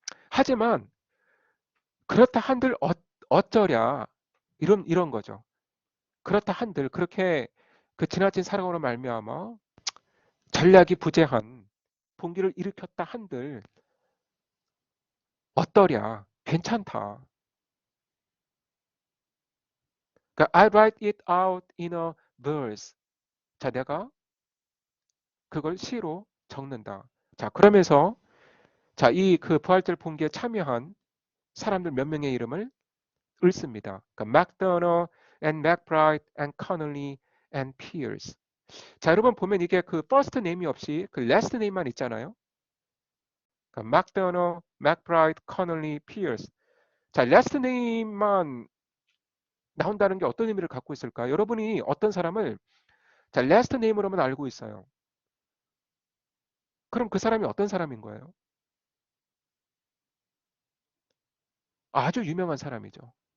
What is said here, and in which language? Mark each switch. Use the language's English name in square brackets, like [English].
[Korean] 하지만 그렇다 한들 어쩌랴 이런 거죠. 그렇다 한들 그렇게 그 지나친 사랑으로 말미암아 전략이 부재한 봉기를 일으켰다 한들 어떠랴 괜찮다. 그러니까 [English] I write it out in a verse. [Korean] 자, 내가 그걸 시로 적는다. 자, 그러면서 자, 이 그 부활절 봉기에 참여한 사람들 몇 명의 이름을 읊습니다. 그러니까 [English] MacDonald and McBride and Connolly and Pierce. [Korean] 자, 여러분 보면 이게 그 first name이 없이 그 last name만 있잖아요. 그러니까 MacDonald, McBride, Connolly, Pierce. 자, last name만 나온다는 게 어떤 의미를 갖고 있을까? 여러분이 어떤 사람을 자, last name으로만 알고 있어요. 그럼 그 사람이 어떤 사람인 거예요? 아주 유명한 사람이죠.